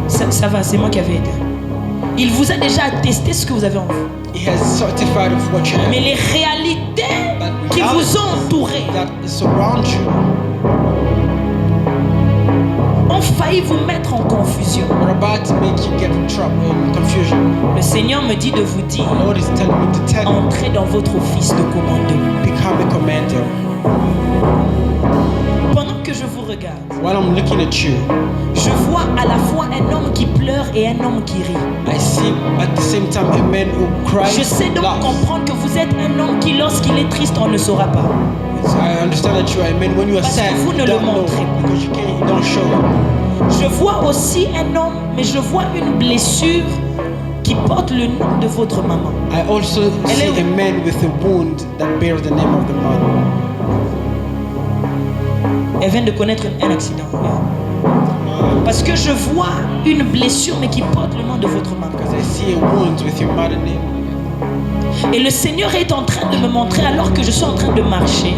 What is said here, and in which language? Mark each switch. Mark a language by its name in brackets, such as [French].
[French] Ça va, c'est moi qui avais aidé. Il vous a déjà attesté ce que vous avez en vous. [English] He has certified of what you have. [French] Mais les réalités qui vous ont entouré [English] that surround you [French] ont failli vous mettre en confusion. [English] are about to make you get in trouble, in confusion. [French] Le Seigneur me dit de vous dire, [English] The Lord is telling me to tell you, [French] entrez dans votre office de commandeur. [English] become a commander. [French] Pendant que je vous regarde, [English] While I'm looking at you, [French] je vois à la fois un homme qui pleure et un homme qui rit. [English] I see at the same time a man who cries. [French] Je sais donc [English] laughs. [French] comprendre que vous êtes un homme qui, lorsqu'il est triste, on ne saura pas. [English] So I understand that you are a man when you are [French] Parce que [English] sad. [French] vous ne [English] You [French] le [English] don't know [French] montrez pas. [English] because you don't show it. [French] Je vois aussi un homme, mais je vois une blessure qui porte le nom de votre maman. [English] I also see a man with a wound that bears the name of the mother. [French] Elle vient de connaître un accident. Parce que je vois une blessure, mais qui porte le nom de votre maman. [English] Because I see a wound with your mother name. [French] Et le Seigneur est en train de me montrer alors que je suis en train de marcher.